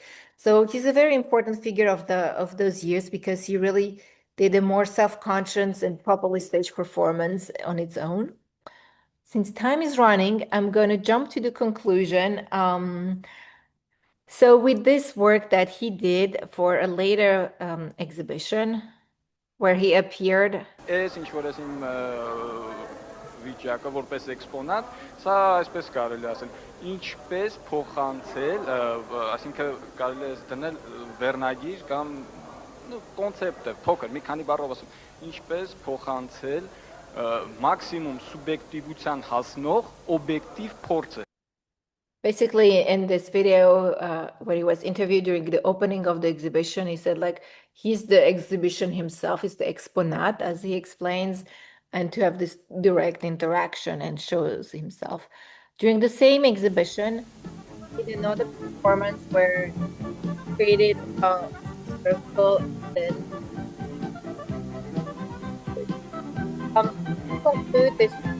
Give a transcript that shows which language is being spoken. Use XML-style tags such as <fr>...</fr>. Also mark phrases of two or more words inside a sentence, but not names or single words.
<en>So he's a very important figure of those years because he really did a more self-conscious and properly staged performance on its own. Since time is running, I'm going to jump to the conclusion. So with this work that he did for a later exhibition where he appeared.</en> <hy>Այս ինչ որ ես իմ վիճակը որպես էքսպոնատ, սա այսպես կարելի ասել, ինչպես փոխանցել, այսինքն կարելի է դնել վերնագիր կամ կոնցեպտը փոքր, մի քանի բառով ասում, ինչպես փոխանցել մաքսիմում սուբյեկտիվության հասնող օբյեկտիվ փորձը.</hy> <en>Basically, in this video, where he was interviewed during the opening of the exhibition, he said, like, he's the exhibition himself, he's the exponat, as he explains, and to have this direct interaction and shows himself. During the same exhibition, he did another performance where he created a circle and to conclude this</en>